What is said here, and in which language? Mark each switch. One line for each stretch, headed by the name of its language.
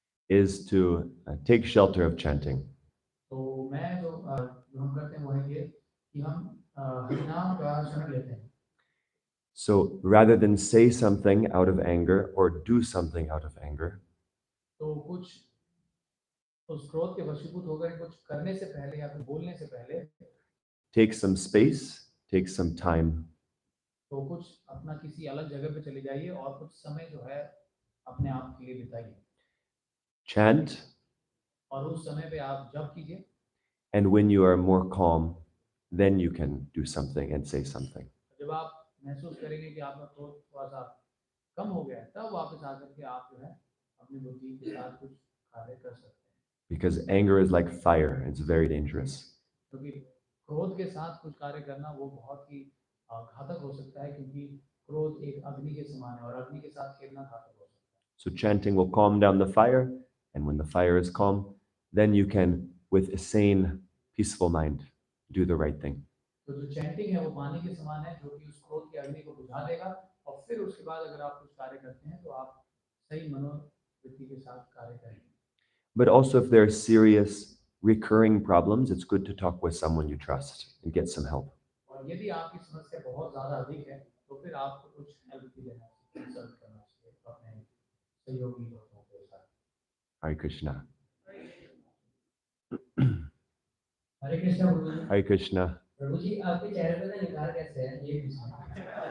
English: is to take shelter of chanting.
Hindi: तो मैं जो हम करते हैं वो है ये कि हम हरिनाम का शरण लेते हैं।
English: So rather than say something out of anger or do something out of anger,
Hindi: तो कुछ उस क्रोध के वशीभूत होकर कुछ करने से पहले या फिर बोलने से पहले
English: take some space, take some time,
Hindi: तो कुछ अपना किसी अलग जगह पे चले जाइए और कुछ समय जो है अपने आप के लिए बिताइए
English: chant,
Hindi: और उस समय पे आप जप कीजिए
English: and when you are more calm, then you can do something and say something.
Hindi: जब आप महसूस करेंगे कि आपका क्रोध थोड़ा सा कम हो गया है तब वापस आकर के आप जो है अपनी बुद्धि के साथ कुछ कार्य कर सकते हैं,
English: Because anger is like fire, it's very dangerous.
Hindi: क्योंकि क्रोध के साथ कुछ कार्य करना वो बहुत ही घातक हो सकता है, क्योंकि क्रोध एक अग्नि के समान है और अग्नि के साथ खेलना घातक हो सकता है।
English: So chanting will calm down the fire, and when the fire is calm, then you can, with a sane, peaceful mind, do the right thing.
Hindi: तो जो चैंटिंग है वो पानी के समान है जो कि उस क्रोध की अग्नि को बुझा देगा, और फिर उसके बाद अगर आप कुछ कार्य करते हैं तो आप सही मनोवृत्ति के साथ कार्य करेंगे।
English: But also, if there are serious, recurring problems, it's good to talk with someone you trust and get some help.
Hindi: और यदि आपकी समस्या बहुत ज़्यादा अधिक है तो फिर आपको कुछ हेल्प भी लेना चाहिए, कंसल्ट करना चाहिए अपने सहयोगी लोगों के साथ।
English: Hare Krishna.
Hindi: हरे कृष्णा प्रभु जी।
English: Hare Krishna.
Hindi: प्रभु जी आपके चेहरे पे ना निखार कैसे है ये पूछना है।